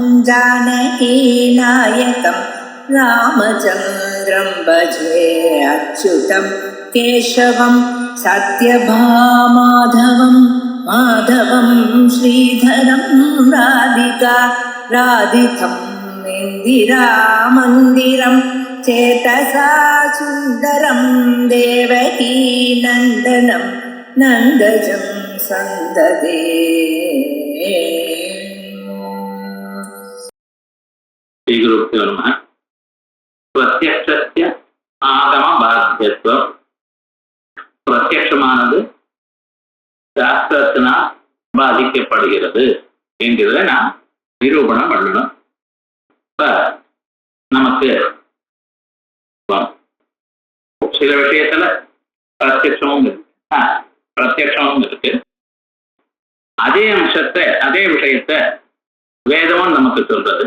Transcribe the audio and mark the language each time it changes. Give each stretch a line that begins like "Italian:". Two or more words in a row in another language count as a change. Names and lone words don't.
Sanskrit: जानकीनायकं रामचन्द्रं भजे अच्युतं केशवं सत्यभामाधवं माधवं श्रीधरं राधिका राधितं इन्दिरामन्दिरं चेतसा सुन्दरं देवकी नन्दनं नन्दजं सन्ददे श्रीगुरुभ्यो नमः। प्रत्यक्षस्य आगम बाध्यत्वம்
Tamil: பிரத்யட்சமானது சாஸ்திரத்தினால் பாதிக்கப்படுகிறது என்கிறத நான் நிரூபணம் பண்ணணும். இப்ப நமக்கு சில விஷயத்துல பிரத்யட்சமும் இருக்கு, அதே அம்சத்தை அதே விஷயத்த வேதமும் நமக்கு சொல்றது.